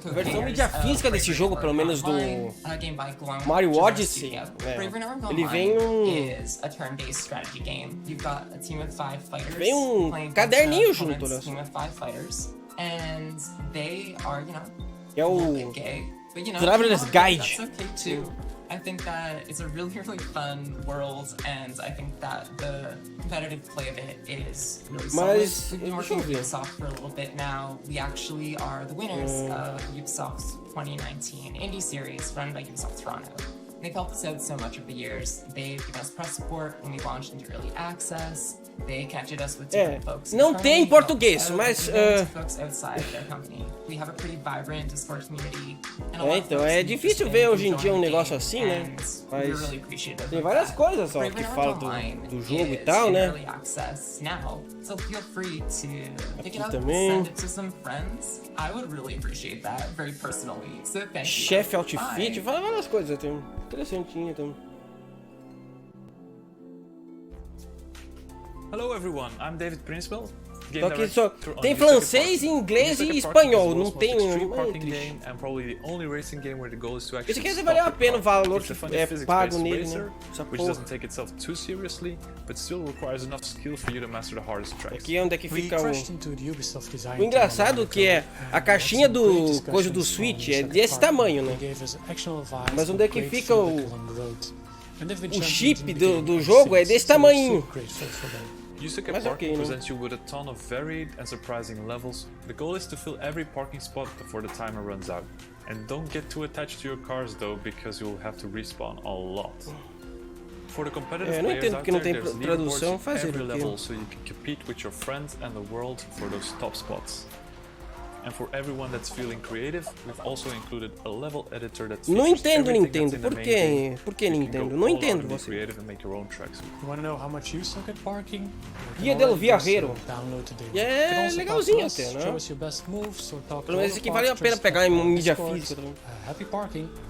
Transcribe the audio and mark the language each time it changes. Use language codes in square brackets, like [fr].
[pt] co-creators. A versão mídia física desse jogo, pelo menos do Mario Odyssey, né? Ele vem [en] a turn-based strategy game. You've got a team of 5 fighters. [pt] Vem caderninho junto, né? [en] Team of 5 fighters, and they are, [pt] é o [en] gay, but Traveler's Guide. That's okay too. I think that it's a really, really fun world, and I think that the competitive play of it is really solid. We've been working with Ubisoft for a little bit now. We actually are the winners of Ubisoft's 2019 Indie Series run by Ubisoft Toronto. They've helped us out so much over the years. They've given us press support when we launched into early access. They connected us with different folks. [pt] Não tem em português, mas [en] folks outside their company. We have a pretty vibrant Discord community. [pt] Então é difícil ver hoje em dia um negócio assim, né? Mas tem várias coisas só que falam do jogo e tal, né? [en] So feel free to pick it up, [pt] também. [en] send it to some friends. I would really appreciate that, very personally. So thank you. [pt] Chefe Outfit, fala várias coisas, tem interessantinho também. [en] Hello everyone, I'm David Principal. [pt] Só que só tem francês, inglês e espanhol, não tem Isso aqui valeu a pena o valor que é pago nele, né? Essa porra. Aqui é onde é que fica o engraçado que é a caixinha do coisa do Switch é desse tamanho, né? Mas onde é que fica o chip do jogo é desse tamanho. [en] Yusuke Parking presents you with a ton of varied and surprising levels. The goal is to fill every parking spot before the timer runs out. And don't get too attached to your cars though, because you'll have to respawn a lot. For the competitive players out there, there's leaderboards in every level, so you can compete with your friends and the world for those top spots. And for everyone that's feeling creative, we've also included a level editor that's [pt] Não entendo Nintendo, por quê? Por que Nintendo? Não entendo você. [en] You want to know how much you suck at parking? [pt] Guia del Viajero. E é legalzinho até, né? Pelo menos aqui vale a pena pegar em mídia física também. [en] Happy parking.